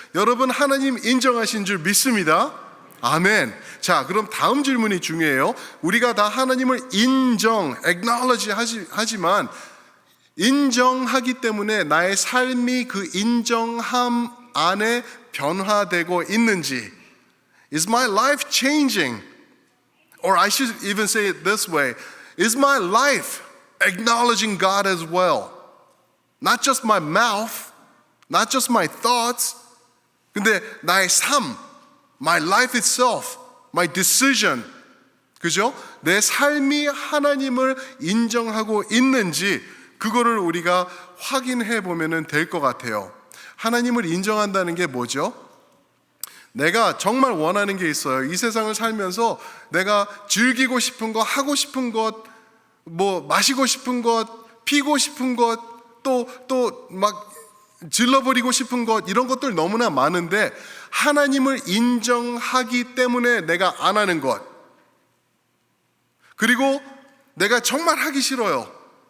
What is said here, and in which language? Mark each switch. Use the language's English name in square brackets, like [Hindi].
[Korean] 여러분 하나님 인정하신 줄 믿습니다. 아멘. 자, 그럼 다음 질문이 중요해요. 우리가 다 하나님을 인정, acknowledge 하지만 인정하기 때문에 나의 삶이 그 인정함 안에 변화되고 있는지. [English] Is my life changing? Or I should even say it this way. Is my life acknowledging God as well? Not just my mouth, not just my thoughts. [Korean] 근데 나의 삶, [English] my life itself, my decision. [Korean] 그죠? 내 삶이 하나님을 인정하고 있는지 그거를 우리가 확인해 보면 될 것 같아요. 하나님을 인정한다는 게 뭐죠? 내가 정말 원하는 게 있어요. 이 세상을 살면서 내가 즐기고 싶은 것, 하고 싶은 것, 마시고 싶은 것, 피고 싶은 것, 또 막 질러버리고 싶은 것, 이런 것들 너무나 많은데 하나님을 인정하기 때문에 내가 안 하는 것, 그리고 내가 정말 하기 싫어요.